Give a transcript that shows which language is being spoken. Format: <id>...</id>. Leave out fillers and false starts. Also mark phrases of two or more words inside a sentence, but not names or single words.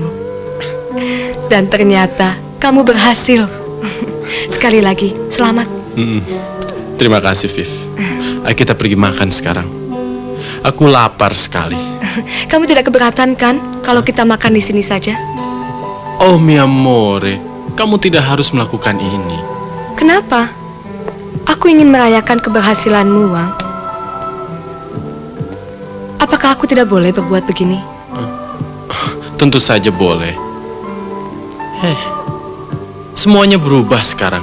<id>Dan ternyata kamu berhasil. Sekali lagi, selamat. Terima kasih, Viv. Ayo kita pergi makan sekarang. Aku lapar sekali. Kamu tidak keberatan kan kalau kita makan di sini saja?</id> <it>Oh, mi amore,</it> <id>kamu tidak harus melakukan ini. Kenapa? Aku ingin merayakan keberhasilanmu, Wang. Apakah aku tidak boleh berbuat begini? Tentu saja boleh. Semuanya berubah sekarang.</id>